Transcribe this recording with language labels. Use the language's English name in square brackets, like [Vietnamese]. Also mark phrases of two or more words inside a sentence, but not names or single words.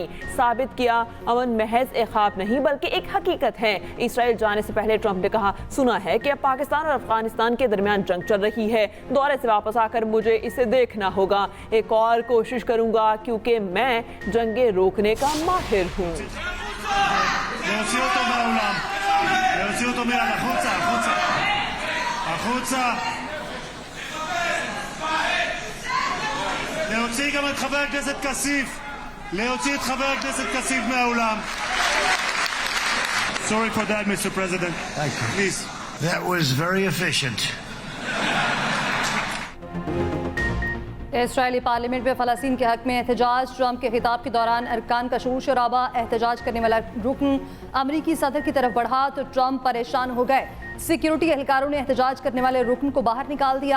[Urdu] ثابت کیا امن محض ایک خواب نہیں بلکہ ایک حقیقت ہے. اسرائیل جانے سے پہلے ٹرمپ نے کہا، سنا ہے کہ اب پاکستان اور افغانستان کے درمیان جنگ چل رہی ہے. دورے سے واپس آکر مجھے اسے دیکھنا ہوگا۔ ایک اور کوشش کروں گا کیونکہ میں جنگیں روکنے کا ماہر ہوں. [Hebrew] להוציא גם את חבר הכנסת כסיף, להוציא את חבר הכנסת כסיף מהאולם. [English] Sorry for that, Mr. President. Thank you. Please. That was very efficient. [Urdu] اسرائیلی پارلیمنٹ میں فلسطین کے حق میں احتجاج. ٹرمپ کے خطاب کے دوران ارکان کا شور شرابا۔ احتجاج کرنے والا رکن امریکی صدر کی طرف بڑھا تو ٹرمپ پریشان ہو گئے. سیکیورٹی اہلکاروں نے احتجاج کرنے والے رکن کو باہر نکال دیا.